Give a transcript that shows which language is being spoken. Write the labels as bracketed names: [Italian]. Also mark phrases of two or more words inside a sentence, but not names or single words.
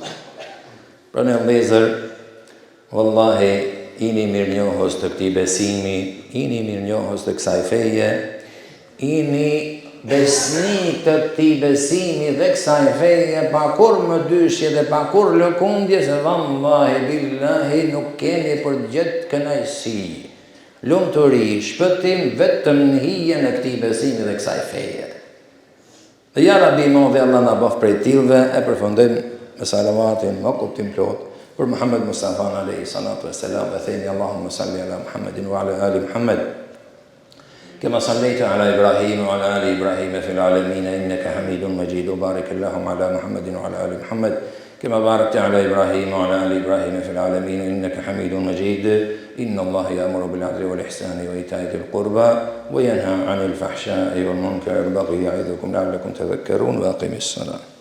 [Albanian] Pra ne vëllezër, wallahi, ini mirënjohës të këtij besimi, ini mirënjohës të kësaj feje, ini besnik të këtij besimi dhe kësaj feje, pa kur më dyshje dhe pa kur lëkundje, se [Arabic] والله بالله [Albanian] nuk kemi për gjithë kënaqësi, lumturi, shpëtim vetëm në hijen e këtij besimi dhe kësaj feje. Dhe ja Rabbi modhi Allah na bëf prej tillëve, e përfundojmë me salavatin më kuptim plot për Muhammed Mustafa alayhi [Arabic] الصلاة والسلام, [Albanian] dhe themi [Arabic] اللهم صل على محمد وعلى آل محمد كما صليت على إبراهيم وعلى آل إبراهيم في العالمين إنك حميد مجيد وبارك اللهم على محمد وعلى آل محمد كما باركت على إبراهيم وعلى آل إبراهيم في العالمين إنك حميد مجيد إن الله يأمر بالعدل والإحسان وإيتاء ذي القربى وينهى عن الفحشاء والمنكر والبغي يعظكم لعلكم تذكرون وأقم الصلاة